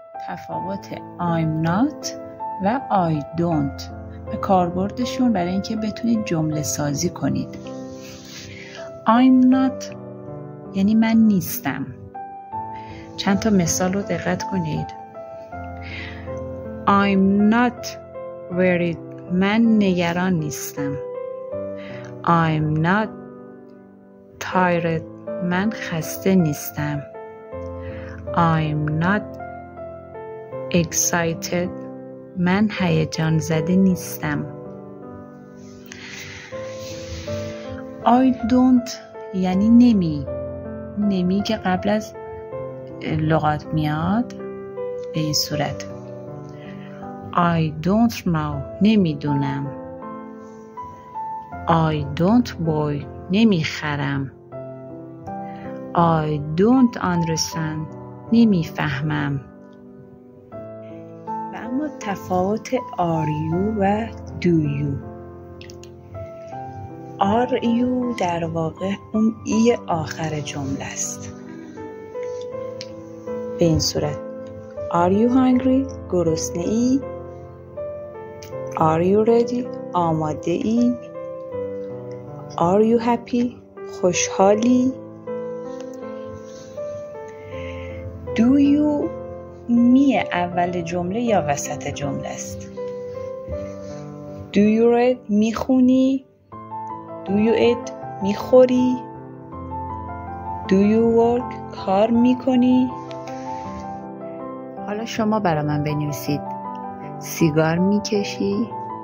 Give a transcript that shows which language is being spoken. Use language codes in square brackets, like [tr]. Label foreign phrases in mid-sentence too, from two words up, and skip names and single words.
[fa] تفاوت [en] I'm not [fa] و [en] I don't [fa] و کاربردشون برای اینکه بتونید جمله سازی کنید. [en] I'm not [fa] یعنی من نیستم. چند تا مثال رو دقت کنید. [en] I'm not worried [fa] من نگران نیستم. [en] I'm not tired [fa] من خسته نیستم. [en] I'm not excited [fa] من هیجان زده نیستم. [en] I don't [fa] یعنی نمی که قبل از لغات میاد به این صورت. [en] I don't know نمیدونم. I don't buy نمیخرم. I don't understand نمیفهمم. [fa] و اما تفاوت [en] are you [fa] و [en] do you. are you [fa] در واقع اون ای آخر جمله است. به این صورت [en] Are you hungry؟ [fa] گرسنه ای؟ [en] Are you ready؟ [fa] آماده ای؟ [en] Are you happy؟ [fa] خوشحالی؟ [en] Do you [fa] می اول جمله یا وسط جمله است؟ [en] Do you read؟ میخونی؟ Do you eat؟ میخوری؟ Do you work؟ [fa] کار میکنی؟ حالا شما برای من بنویسید. سیگار میکشی؟